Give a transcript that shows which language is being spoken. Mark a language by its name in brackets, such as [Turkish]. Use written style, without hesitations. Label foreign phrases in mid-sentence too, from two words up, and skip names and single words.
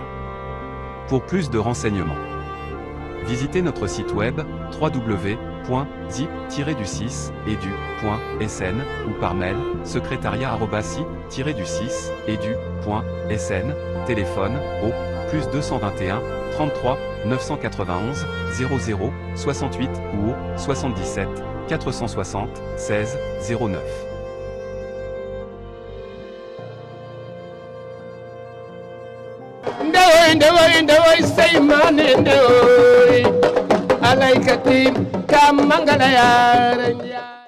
[French] Pour plus de renseignements, visitez notre site web www.zip-du6edu.sn ou par mail secrétariat@zip-du6edu.sn, téléphone au +221 33 991 00 68 ou au 77 460 16 09. ndewoy say mane ndewoy alaykati kam mangala yaara